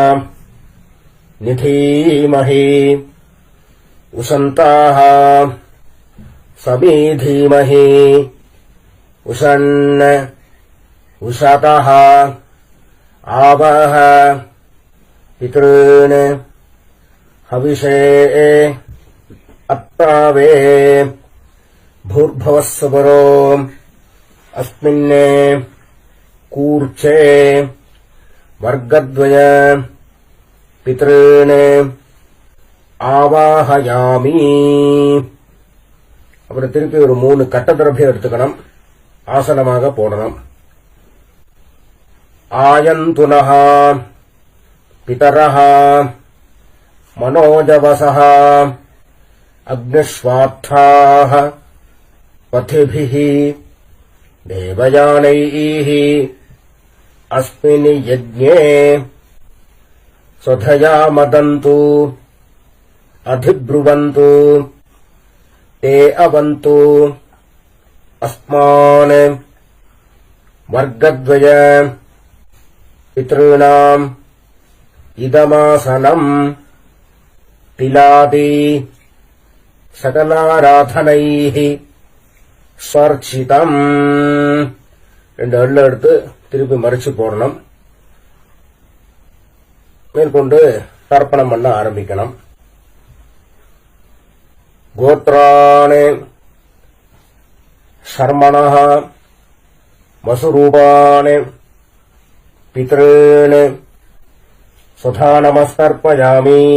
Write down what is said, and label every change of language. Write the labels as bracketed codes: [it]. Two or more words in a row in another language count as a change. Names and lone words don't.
[sa] निधीमहि उशन्तः समिधीमहि उशन्न उशतः आवह पितॄन् हविषे அத்தாவே भूर्भुवस्सुवरो अस्मिन्ने कूर्चे वर्गद्वय पितॄन् ஆவாஹயாமி. [ta] அப்புறம் திருப்பி ஒரு 3 கட்ட திரவியம் எடுத்துக்கணும், ஆசனமாக போடணும். [sa] आयन्तु नः पितरः मनोजवसः अग्निष्वात्ताः पथिभिः देवयानैः अस्मिन् यज्ञे स्वधया मदन्तु अधिब्रुवन्तु ते अवन्तु अस्मान् वर्गद्वय पितॄणाम् इदमासनम् तिलादि सकलाराधनैः स्वर्चितम्. [ta] 2 அள்ள எடுத்து திருப்பி மறிச்சு போடணும். மேற்கொண்டு தர்ப்பணம் பண்ண ஆரம்பிக்கணும். [sa] गोत्राणां शर्मणः वसुरूपाणां पितॄणां स्वधा नमस्तर्पयामि.